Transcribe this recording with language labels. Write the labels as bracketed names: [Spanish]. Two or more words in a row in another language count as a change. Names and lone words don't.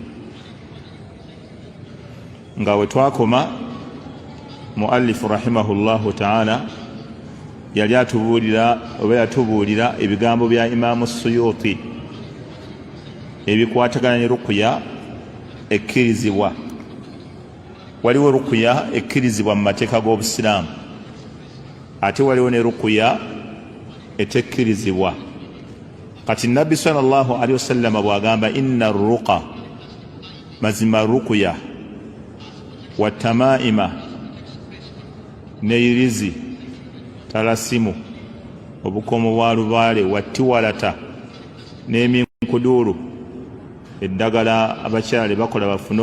[Ganda] nga we twakoma [Arabic] مؤلف رحمه الله تعالى [Ganda] yali atubuulira oba yatubuulira ebigambo bya Imaamu Suyuti ebikwatagana ne ruqya ekkirizibwa. Waliwo ruqya ekkirizibwa mu mateeka g'Obusiraamu, ate waliwo ne ruqya etekkirizibwa. Kati Nabbi [Arabic] صلى الله عليه وسلم [Ganda] bw'agamba [Arabic] إن الرقى, [Ganda] mazima ruqya [Arabic] والتمائم [Ganda] ne irizi, talasimu obukomo bwa lubaale, wattiwalata n'eminkuduulu, eddagala abakyala bakola bafune